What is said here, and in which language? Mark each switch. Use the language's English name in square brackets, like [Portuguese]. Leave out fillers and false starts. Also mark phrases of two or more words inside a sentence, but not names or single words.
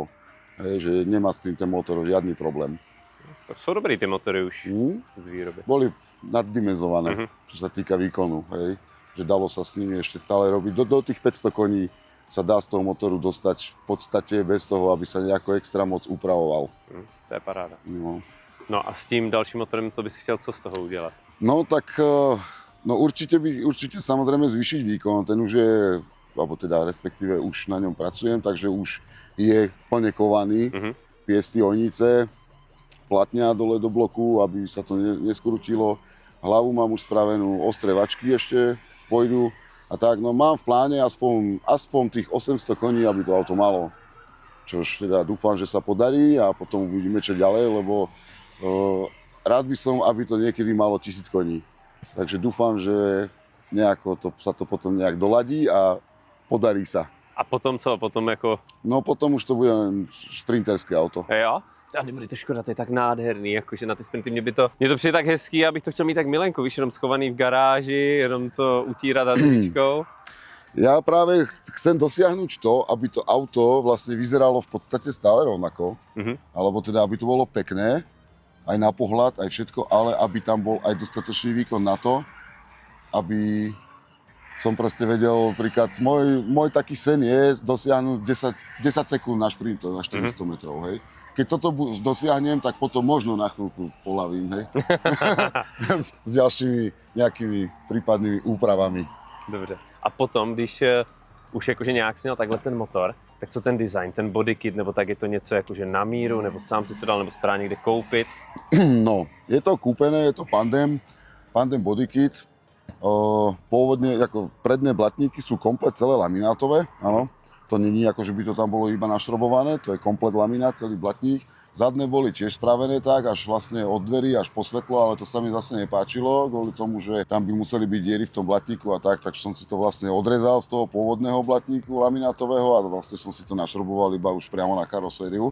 [Slovak] Hej, že nemá s tým ten motor žiadny problém. Tak sú dobrý tie motory už z výroby. Boli naddimenzované, čo sa týka výkonu. Hej. Že dalo sa s nimi ešte stále robiť. Do tých 500 koní sa dá z toho motoru dostať v podstate bez toho, aby sa nejako extra moc upravoval. To je paráda. No [Czech] a s tím dalším motorem to bys chtěl co z toho udělat? [Slovak] No tak určite samozrejme zvýšiť výkon. Ten už je alebo teda respektíve už na ňom pracujem, takže už je plne kovaný. Piesty, ojnice, platňa dole do bloku, aby sa to neskrutilo. Hlavu mám už spravenú, ostré vačky ešte pôjdu. A tak, no mám v pláne aspoň tých 800 koní, aby to auto malo. Čož teda dúfam, že sa podarí a potom uvidíme čo ďalej, lebo rád by som, aby to niekedy malo 1000 koní. Takže dúfam, že nejako sa to potom nejak doladí a podarí sa. [Czech] A potom co? Potom jako... [Slovak] No potom už to bude šprinterské auto. [Czech] Jo? A nebude to škoda, to je tak nádherný, jakože na ty sprinty mně to přijde tak hezký, abych to chtěl mít tak milenko, víš, jenom schovaný v garáži, jenom to utírat hadričkou. [Slovak] Ja práve chcem dosiahnuť to, aby to auto vlastne vyzeralo v podstate stále rovnako, alebo teda aby to bolo pekné, aj na pohľad, aj všetko, ale aby tam bol aj dostatočný výkon na to, aby som proste vedel, príklad, môj taký sen je dosiahnuť 10 sekúnd na šprint, na 400 metrov, hej. Keď toto dosiahnem, tak potom možno na chvíľku polavím, hej. S ďalšími nejakými prípadnými úpravami. [Czech] Dobře. A potom, když už jakože nějak sněl takhle ten motor, tak co ten design, ten body kit, nebo tak je to něco jakože na míru, nebo sám si to dal, nebo se to dá někde koupit? [Slovak] No, je to kúpené, je to Pandem body kit. Pôvodne, ako predné blatníky sú komplet celé laminátové, áno. To není ako, že by to tam bolo iba našrobované, to je komplet laminát, celý blatník. Zadné boli tiež spravené tak, až vlastne od dverí až po svetlo, ale to sa mi zase nepáčilo, kvôli tomu, že tam by museli byť diery v tom blatníku a tak som si to vlastne odrezal z toho pôvodného blatníku laminátového a vlastne som si to našroboval iba už priamo na karosériu.